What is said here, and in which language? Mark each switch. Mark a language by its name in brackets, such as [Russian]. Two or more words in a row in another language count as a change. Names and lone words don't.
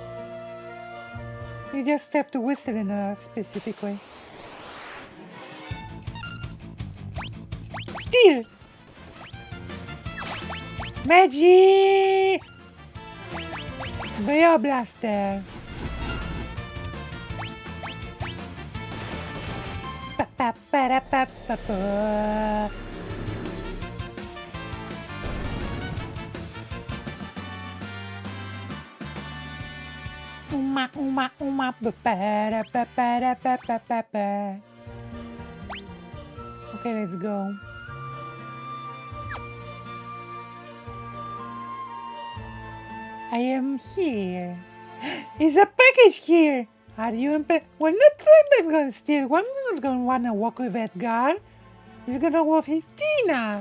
[English] You know? You just have to whistle in a specific way. Steal! Magic! Bio Blaster! Pa-pa-pa-da-pa-pa-pa. Uma, uma, uma, pa-pa-da-pa-pa-da-pa-pa-pa-pa. Okay, let's go. I am here. Is a package here? Are you impressed? Well, I'm not gonna steal. I'm not gonna wanna walk with Edgar. We're gonna walk with Tina.